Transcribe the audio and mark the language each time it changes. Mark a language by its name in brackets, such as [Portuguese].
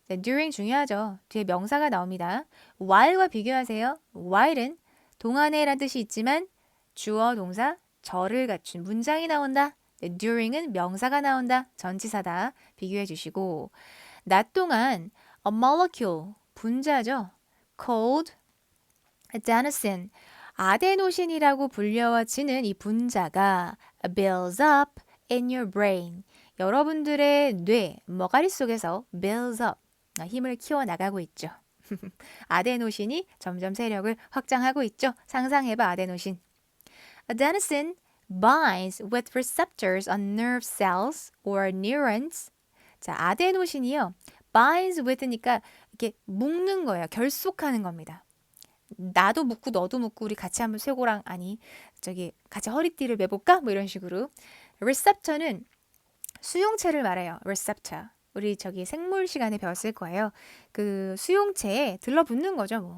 [Korean] 자, during 중요하죠. 뒤에 명사가 나옵니다. while과 비교하세요. while은 동안에란 뜻이 있지만 주어, 동사, 절을 갖춘 문장이 나온다. 네, during은 명사가 나온다. 전치사다. 비교해 주시고 낮 동안 [English] a molecule [Korean] 분자죠. [English] called adenosine [Korean] 아데노신이라고 불려지는 이 분자가 [English] builds up in your brain. [Korean] 여러분들의 뇌, 머가리 속에서 builds up. 힘을 키워나가고 있죠. 아데노신이 점점 세력을 확장하고 있죠. 상상해봐, 아데노신. [English] Adenosine binds with receptors on nerve cells or neurons. [Korean] 자, 아데노신이요. binds with니까 이렇게 묶는 거예요. 결속하는 겁니다. 나도 묶고 너도 묶고 우리 같이 한번 쇄골랑 아니 저기 같이 허리띠를 매볼까? 뭐 이런 식으로. receptor는 수용체를 말해요. receptor. 우리 저기 생물 시간에 배웠을 거예요. 그 수용체에 들러붙는 거죠.